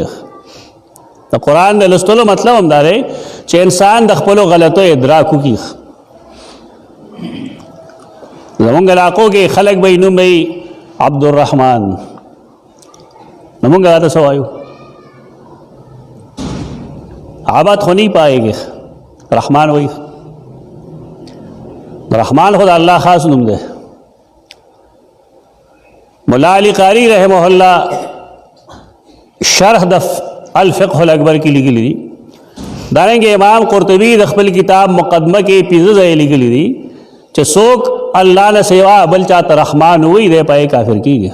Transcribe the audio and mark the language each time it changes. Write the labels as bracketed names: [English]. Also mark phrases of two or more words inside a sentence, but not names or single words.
[Pashto] د قرآن د لوستلو مطلب هم دا دی چې انسان د خپلو غلطو ادراک وکړي. زمونږ علاقو کې خلک به یې نوم به یې عبدالرحمن، نو مونږ هغه ته څه وایو؟ [Urdu] عبد خو نہیں پائے گے، [Pashto] رحمان وایي. رحمان خو د الله خاص نوم دی. مولا علی قاری [Arabic] رحمه الله [Pashto] شرح د الفقه الاکبر کې لیکلي دي. دارنګه امام قرطبی د خپل کتاب مقدمه کې 15 ځای لیکلي دي چې څوک الله نه سوا بل چاته رحمان وایي دی پای کافر کیږي.